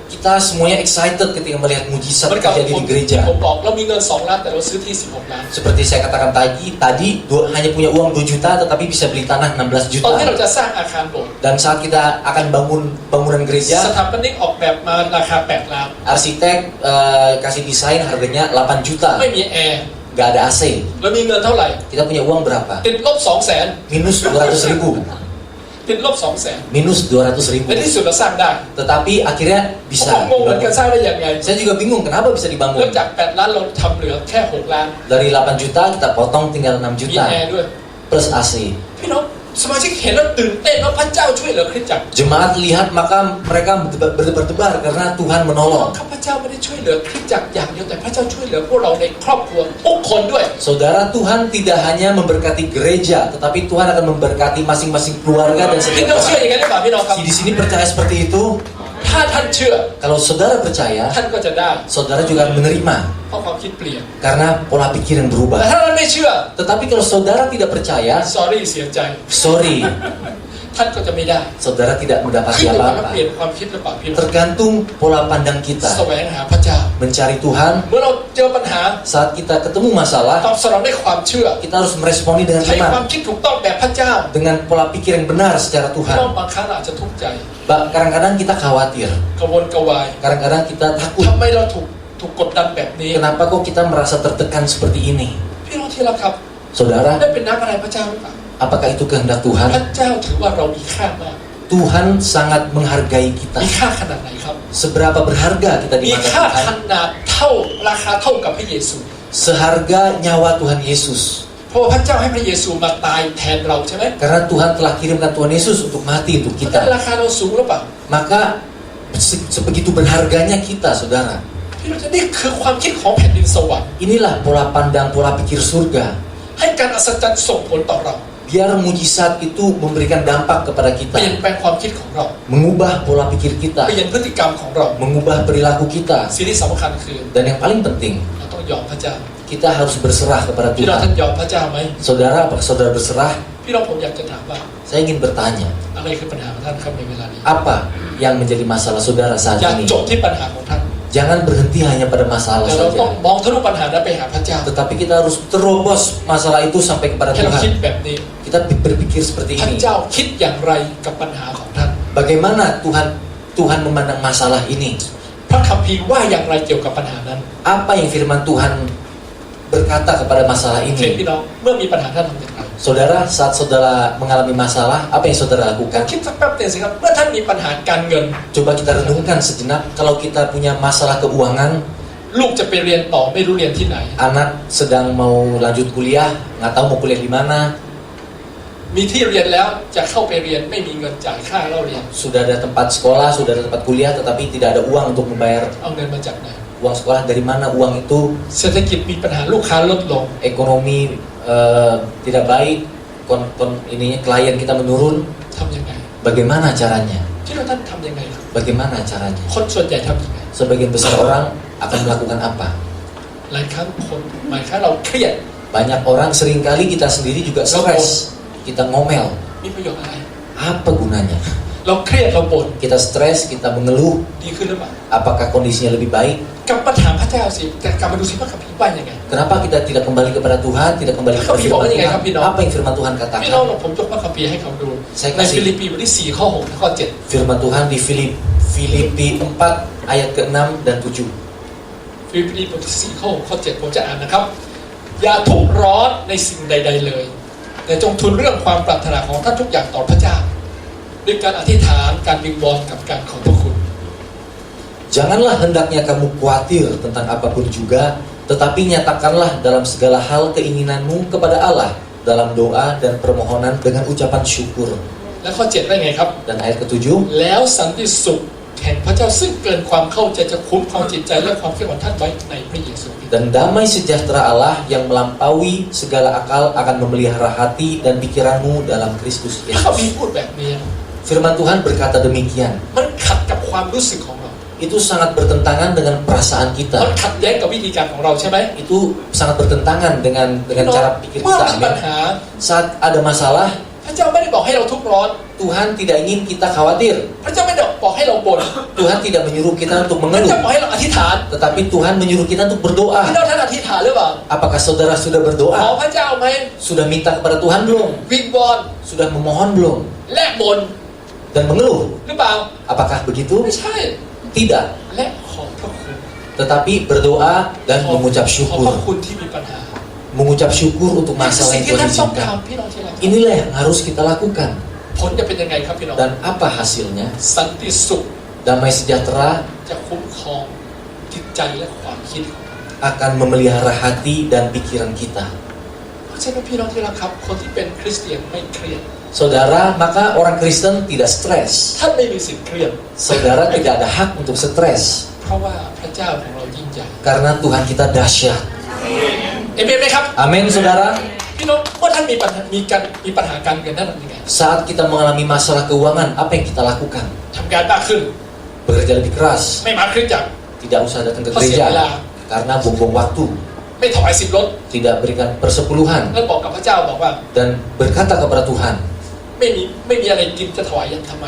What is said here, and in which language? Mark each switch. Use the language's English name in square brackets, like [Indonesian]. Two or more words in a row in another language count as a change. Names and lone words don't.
[Indonesian] Kita semuanya excited ketika melihat [Thai] เห [Indonesian] mujizat [Thai] มือนกับ [Indonesian] terjadi [Thai] ผม [Indonesian] di gereja. [Thai] ผมบอกเรามีเงิน2 ล้านแต่เราซื้อที่16 ล้าน [Indonesian] Seperti saya katakan tadi hanya punya uang 2 juta tetapi bisa beli tanah 16 [Thai] ตอนที่เรา [Indonesian] juta. [Thai] จะสร้างอาคารโบสถ์ [Indonesian] Dan saat kita akan bangun bangunan [Thai] ส [Indonesian] gereja, [Thai] ถาปนิกออกแบบมาราคา8 ล้าน [Indonesian] arsitek kasih desain harganya 8 juta. [Thai] ไม่มีแอร์ [Indonesian] Gak ada AC. [Thai] เรามีเงินเท่าไหร่ [Indonesian] Kita punya uang berapa? [Thai] ติดลบ 200,000 [Indonesian] Minus 200 ribu. [Thai] ติดลบ 200,000 [Indonesian] Minus 200 ribu. [Thai] ในที่สุดเราสร้างได้ [Indonesian] Tetapi akhirnya [Thai] ผม [Indonesian] bisa [Thai] งงเหมือนกัน [Indonesian] dibangun. [Thai] สร้างได้ยังไง [Indonesian] Saya juga bingung kenapa bisa [Thai] แล้ว [Indonesian] dibangun. [Thai] จาก 8 ล้านเราทำเหลือแค่ 6 ล้าน [Indonesian] Dari 8 juta kita potong tinggal 6 [Thai] มี [Indonesian] juta [Thai] แอร์ด้วย [Indonesian] plus AC. [Thai] พี่น้องสมาชิกเห็นแล้วตื่นเต้นว่าพระเจ้าช่วยเหลือคริสตจักร [Indonesian] Jemaat lihat maka mereka berdebar-debar karena Tuhan menolong. [Thai] ข้าพเจ้าไม่ได้ช่วยเหลือคริสตจักรอย่างเดียวแต่พระเจ้าช่วยเหลือพวกเราในครอบครัวทุกคนด้วย [Indonesian] Saudara, Tuhan tidak hanya memberkati gereja, tetapi Tuhan akan memberkati masing-masing keluarga dan [Thai] พี่ [Indonesian] setiap [Thai] น้องเชื่อ [Indonesian] orang. [Thai] อย่างนั้นหรือเปล่าพี่น้องครับ [Indonesian] Di sini percaya seperti itu. [Thai] ถ้าท่านเชื่อ [Indonesian] Kalau saudara percaya, [Thai] ท่านก็จะได้ [Indonesian] saudara juga akan menerima [Thai] เพราะความคิดเปลี่ยน [Indonesian] karena pola pikir yang [Thai] แต่ [Indonesian] berubah. [Thai] ถ้าท่านไม่เชื่อ [Indonesian] Tetapi kalau saudara tidak percaya, [Thai] sorry เสียใจ [Indonesian] sorry, [Thai] ท่านก็จะไม่ได้ [Indonesian] saudara tidak [Thai] ขึ้น [Indonesian] mendapati [Thai] อยู่กับว่า [Indonesian] apa-apa. [Thai] เปลี่ยนความคิดหรือเปล่าพี่น้อง [Indonesian] Tergantung pola pandang kita [Thai] แสวงหาพระเจ้า [Indonesian] mencari Tuhan. [Thai] เมื่อเราเจอปัญหา [Indonesian] Saat kita ketemu masalah, [Thai] ตอบสนองด้วยความเชื่อ [Indonesian] kita harus meresponi dengan [Thai] ใช้ความ [Indonesian] iman, [Thai] คิดถูกต้องแบบพระเจ้า [Indonesian] dengan pola pikir yang benar secara [Thai] พี่ [Indonesian] Tuhan. [Thai] น้องบางครั้งอาจจะทุกข์ใจ [Indonesian] Kadang-kadang kita khawatir, [Thai] กระวนกระวาย [Indonesian] kadang-kadang kita takut. [Thai] ทำไมเราถูกกดดันแบบนี้ [Indonesian] Kenapa kok kita merasa tertekan seperti ini? [Thai] พี่น้องที่รักครับ [Indonesian] Saudara, [Thai] ได้เป็นน้ำอะไรพระเจ้าหรือเปล่า [Indonesian] apakah itu kehendak [Thai] พ [Indonesian] Tuhan? [Thai] ระเจ้าถือว่าเรามีค่ามาก [Indonesian] Tuhan sangat menghargai kita. [Thai] มีค่าขนาดไหนครับ [Indonesian] Seberapa berharga kita [Thai] มี [Indonesian] di mata [Thai] ค่าข [Indonesian] Tuhan? [Thai] นาดเท่าราคาเท่ากับพระเยซู [Indonesian] Seharga nyawa Tuhan Yesus. [Thai] เพราะว่าพระเจ้าให้พระเยซูมาตายแทนเราใช่ไหม [Indonesian] Karena Tuhan telah kirimkan Tuhan Yesus untuk mati untuk [Thai] เพราะฉะนั้น [Indonesian] kita. [Thai] ราคาเราสูงหรือเปล่า [Indonesian] Maka sebegitu berharganya kita, saudara. [Thai] พี่น้องนี่คือความคิดของแผ่นดินสวรรค์ [Indonesian] Inilah pola pandang, pola pikir surga. [Thai] ให้การอัศจรรย์ส่งผลต่อเรา [Indonesian] Biar mujizat itu memberikan dampak kepada [Thai] เปลี่ยน [Indonesian] kita, [Thai] แปลงความคิดของเรา [Indonesian] mengubah pola pikir [Thai] เป [Indonesian] kita, [Thai] ลี่ยนพฤติกรรมของเรา [Indonesian] mengubah perilaku kita. [Thai] สิ่งที่สำคัญคือ [Indonesian] Dan yang paling penting, [Thai] เราต้องยอมพระเจ้า [Indonesian] kita harus berserah kepada [Thai] พี่น้องท่าน [Indonesian] Tuhan. [Thai] ยอมพระเจ้าไหม [Indonesian] Saudara, apakah saudara berserah? [Thai] พี่น้องผมอยากจะถามว่า [Indonesian] Saya ingin bertanya, [Thai] อะไรคือปัญหาของท่านครับในเวลานี้ [Indonesian] apa yang menjadi masalah saudara [Thai] อย่า [Indonesian] saat ini? [Thai] จบที่ปัญหาของท่าน [Indonesian] Jangan berhenti hanya pada masalah [Thai] แต่เราต้อง [Indonesian] saja. [Thai] มองทะลุปัญหานั้นไปหาพระเจ้า [Indonesian] Tetapi kita harus terobos masalah itu sampai kepada [Thai] ให้เราคิด [Indonesian] Tuhan. [Thai] แบบนี้ [Indonesian] Kita berpikir seperti [Thai] พระ [Indonesian] ini. [Thai] เจ้าคิดอย่างไรกับปัญหาของท่าน [Indonesian] Bagaimana Tuhan memandang masalah ini? [Thai] พระคัมภีร์ว่าอย่างไรเกี่ยวกับปัญหานั้น [Indonesian] Apa yang firman Tuhan berkata kepada masalah [Thai] โอเค [Indonesian] ini? [Thai] พี่น้องเมื่อมีปัญหาท่านทำอย่างไร [Indonesian] Saudara, saat saudara mengalami masalah, apa yang saudara lakukan? [Thai] คิดสักแป๊บหนึงสิครับเมื่อท่านมีปัญหาการเงิน [Indonesian] Coba kita renungkan sejenak. Kalau kita punya masalah keuangan, [Thai] ลูกจะไปเรียนต่อไม่รู้เรียนที่ไหน [Indonesian] anak sedang mau lanjut kuliah, nggak tahu mau kuliah di mana, [Thai] มีที่เรียนแล้วจะเข้าไปเรียนไม่มีเงินจ่ายค่าเล่าเรียน [Indonesian] sudah ada tempat sekolah, sudah ada tempat kuliah, tetapi tidak ada uang untuk membayar [Thai] เอาเงินมาจากไหน [Indonesian] uang sekolah. Dari mana uang itu? [Thai] เศรษฐกิจมีปัญหาลูกค้าลดลง [Indonesian] Ekonomi tidak baik, ininya klien kita menurun. [Thai] ทำยังไง [Indonesian] Bagaimana caranya? [Thai] ที่เราท่านทำยังไงครับ [Indonesian] Bagaimana caranya? [Thai] คนส่วนใหญ่ทำยังไง [Indonesian] Sebagian besar orang akan melakukan apa? [Thai] หลายครั้งคนหลายครั้งเราเครียด [Indonesian] Banyak orang, seringkali kita sendiri juga stres. Kita ngomel. [Thai] มีประโยชน์อะไร [Indonesian] Apa gunanya? [Thai] เราเครียดเราบ่น [Indonesian] Kita stres, kita mengeluh. [Thai] ดีขึ้นหรือเปล่า [Indonesian] Apakah kondisinya lebih baik? [Thai] กลับมาถามพระเจ้าสิแต่กลับมาดูสิว่าคัมภีร์ว่ายังไง [Indonesian] Kenapa kita tidak kembali kepada Tuhan, tidak kembali kepada Tapi firman pokoknya Tuhan? kan, Pino. Apa yang firman Tuhan [Thai] พี่น้อง [Indonesian] katakan? [Thai] ผมยกพระคัมภีร์ให้เขาดู [Indonesian] Saya [Thai] ใน [Indonesian] kasih [Thai] ฟิลิปปีบทที่4ข้อ6และข้อ [Indonesian] firman Tuhan di Filipi 4 ayat ke-6 dan 7. [Thai] 7 ฟิลิปปีบทที่4ข้อ6ข้อ 7ผมจะอ่านนะครับ อย่าทุกข์ร้อนในสิ่งใด ๆเลย แต่จงทูลเรื่องความปรารถนาของท่านทุกอย่างต่อพระเจ้าด้วยการอธิษฐานการวิงวอนกับการขอบพระคุณ [Indonesian] Janganlah hendaknya kamu khawatir tentang apapun juga, tetapi nyatakanlah dalam segala hal keinginanmu kepada Allah dalam doa dan permohonan dengan ucapan syukur. [Thai] และข้อ 7 ได้ไงครับ [Indonesian] Dan ayat ke-7, [Thai] แล้วสันติสุขแห่งพระเจ้าซึ่งเกินความเข้าใจจะคุ้มครองจิตใจและความคิดของท่านไว้ในพระเยซูคริสต์ [Indonesian] dan damai sejahtera Allah yang melampaui segala akal akan memelihara hati dan pikiranmu dalam Kristus [Thai] พระคัมภีร์ [Indonesian] Yesus. [Thai] พูดแบบนี้ [Indonesian] Firman Tuhan berkata demikian. [Thai] มันขัดกับความรู้สึกของเรา [Indonesian] Itu sangat bertentangan dengan perasaan [Thai] มัน [Indonesian] kita. [Thai] ขัดแย้งกับวิธีการของเราใช่ไหม [Indonesian] Itu sangat bertentangan dengan cara pikir [Thai] เมื่อ [Indonesian] kita. [Thai] มีปัญ [Indonesian] Amin. [Thai] หา [Indonesian] Saat ada masalah, [Thai] พระเจ้าไม่ได้บอกให้เราทุกข์ร้อน [Indonesian] Tuhan tidak ingin kita khawatir. [Thai] พระเจ้าไม่ได้บอกให้เราบ่น [Indonesian] Tuhan tidak menyuruh kita untuk [Thai] พระเจ้า [Indonesian] mengeluh, [Thai] บอกให้เราอธิษฐาน [Indonesian] tetapi Tuhan menyuruh kita untuk [Thai] พี่น้ [Indonesian] berdoa. [Thai] องท่านอธิษฐานหรือเปล่า [Indonesian] Apakah saudara sudah [Thai] ขอ [Indonesian] berdoa? [Thai] พระเจ้าไหม [Indonesian] Sudah minta kepada Tuhan belum? [Thai] วิงวอน [Indonesian] Sudah memohon belum? [Thai] และบ่น [Indonesian] Dan mengeluh? [Thai] หรือเปล่า [Indonesian] Apakah begitu? [Thai] ไม่ใช่ [Indonesian] Tidak. [Thai] และขอบพระคุณ [Indonesian] Tetapi berdoa dan mengucap [Thai] ขอบพระ [Indonesian] syukur. [Thai] คุณที่มีปัญหา [Indonesian] Mengucap syukur untuk [Thai] นี่คือ [Indonesian] masalah [Thai] สิ่ง [Indonesian] yang [Thai] ที่ [Indonesian] Tuhan [Thai] ท่านต้อง [Indonesian] izinkan. [Thai] ทำพี่น้องที่รัก [Indonesian] Inilah yang harus kita lakukan. [Thai] ผลจะเป็นยังไงครับพี่น้อง [Indonesian] Dan apa hasilnya? [Thai] สันติสุข [Indonesian] Damai sejahtera [Thai] จะคุ้มครองจิตใจและความคิดของเรา [Indonesian] akan memelihara hati dan pikiran kita. [Thai] เพราะฉะนั้นพี่น้องที่รักครับ คนที่เป็นคริสเตียนไม่เครียด [Indonesian] Saudara, maka orang Kristen tidak stres. [Thai] ท่านไม่มีสิทธิ์เครียด [Indonesian] Saudara tidak ada hak untuk stres [Thai] เพราะว่าพระเจ้าของเรายิ่งใหญ่ [Indonesian] karena Tuhan kita dahsyat. [Thai] เอเมนไหมครับ [Indonesian] Amin, saudara. [Thai] พี่น้องเมื่อท่านมีปัญหาการเงินท่านทำยังไง [Indonesian] Saat kita mengalami masalah keuangan, apa yang kita lakukan? [Thai] ทำการมากขึ้น [Indonesian] Bekerja lebih keras, [Thai] ไม่มาคริสตจักร [Indonesian] tidak usah datang ke [Thai] เพราะเสียเวลา [Indonesian] gereja karena buang-buang waktu, [Thai] ไม่ถวาย10 รถ [Indonesian] tidak berikan persepuluhan [Thai] แล้วบอกกับพระเจ้าบอกว่า [Indonesian] dan berkata kepada Tuhan, [Thai] ไม่มีอะไรกินจะถวายยังทำไม